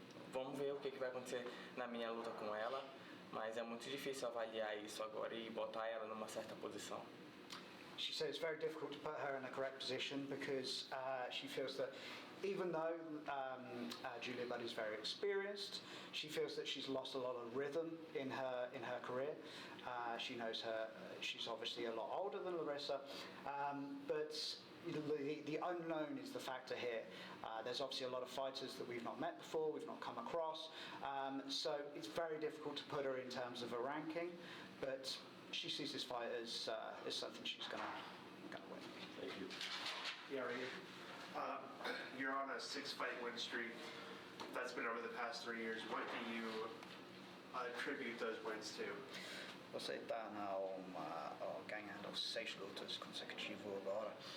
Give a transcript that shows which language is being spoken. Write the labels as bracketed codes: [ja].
[pt] Vamos ver o que vai acontecer na minha luta com ela, mas é muito difícil avaliar isso agora e botar ela numa certa posição. [en] She said it's very difficult to put her in the correct position because she feels that even though Julia Budd is very experienced, she feels that she's lost a lot of rhythm in her career. She knows she's obviously a lot older than Larissa, but the unknown is the factor here. There's obviously a lot of fighters that we've not met before, we've not come across, so it's very difficult to put her in terms of a ranking, but she sees this fight as something she's going to win. Thank you. Yeah, right. You're on a 6-fight win streak. That's been over the past 3 years. What do you attribute those wins to? [pt] Você está ganhando 6 lutas consecutivas agora.